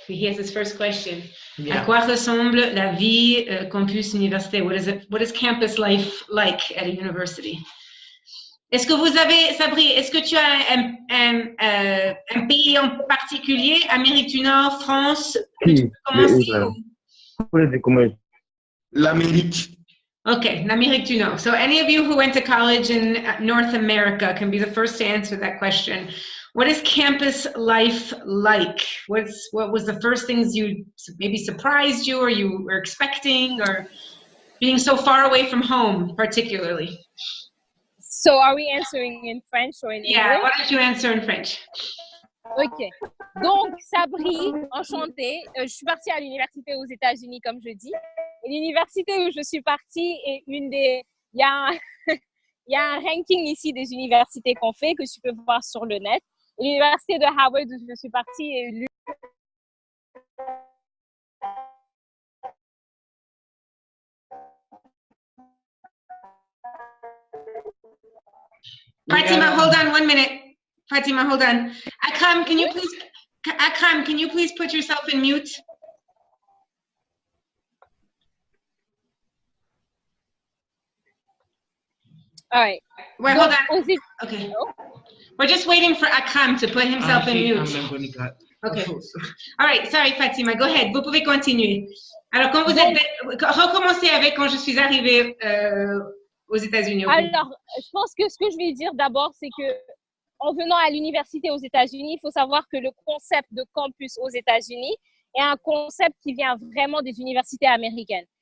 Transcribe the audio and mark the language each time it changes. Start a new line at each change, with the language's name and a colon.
English: Here's his first question. Yeah.
French: À quoi ressemble la vie campus université?
English: What is campus life like at a university?
French: Est-ce que vous avez, Sabri, est-ce que tu as un pays en particulier, Amérique du Nord, France, que tu peux commencer? L'Amérique.
English: Okay,
French: l'Amérique du Nord.
English: So any of you who went to college in North America can be the first to answer that question. What is campus life like? What was the first things you maybe surprised you or you were expecting, or being so far away from home particularly? So are we answering in French or in English? Yeah, why don't you answer in French?
French: Ok. Donc, Sabri, enchantée. Je suis partie à l'université aux États-Unis, comme je dis. Et l'université où je suis partie est une des... Il y a un ranking ici des universités qu'on fait, que tu peux voir sur le net. L'université de Howard où je suis partie est l'une...
English: Fatima, hold on 1 minute. Fatima, hold on. Akram, can you please put yourself in mute? All right. Wait, hold on. Okay. We're just waiting for Akram to put himself in mute. Okay. All right. Sorry, Fatima. Go ahead.
French: Vous pouvez continuer. Alors, quand vous êtes... Recommencez avec quand je suis arrivée aux États-Unis. Okay. Alors, je pense que ce que je vais dire d'abord, c'est que en venant à l'université aux États-Unis, il faut savoir que le concept de campus aux États-Unis est un concept qui vient vraiment des universités américaines.